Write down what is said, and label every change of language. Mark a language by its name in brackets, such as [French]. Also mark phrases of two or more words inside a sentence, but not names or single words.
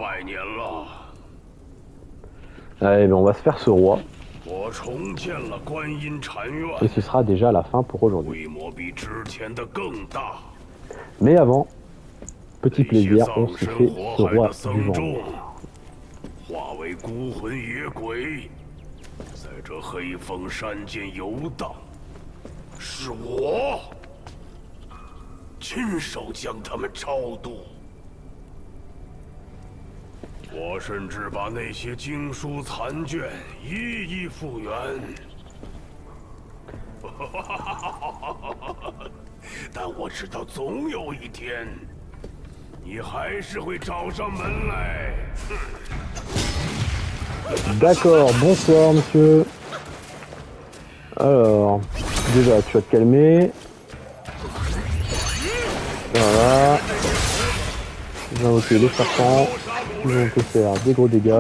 [French] Allez, ben on va se faire ce roi. Et ce sera déjà la fin pour aujourd'hui. Mais avant, petit plaisir, on se fait ce roi du vent noir. [Chinese] 我甚至把那些经书残卷一一复原，但我知道总有一天，你还是会找上门来。 [French] D'accord, bonsoir monsieur. Alors, déjà tu vas te calmer. Voilà. J'ai invoqué les serpents. Ils vont te faire des gros dégâts.